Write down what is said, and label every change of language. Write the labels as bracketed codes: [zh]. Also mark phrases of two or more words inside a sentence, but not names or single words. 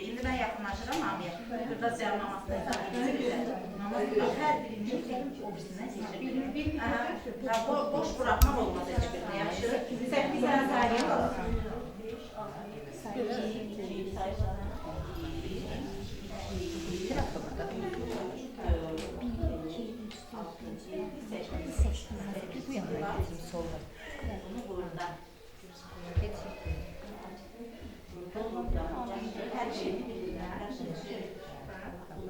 [az] İndi mən yaxınlaşıram hamıya. Burada cəmamasını hər birinin o birisindən keçiririk. Boş buraxmaq olmaz heç birini, yaxşı. 8 dənə sayılan. 2 sayılan. 8 bu yana bizim solda. Bunu burada. [tr] Her şeyini bilirler.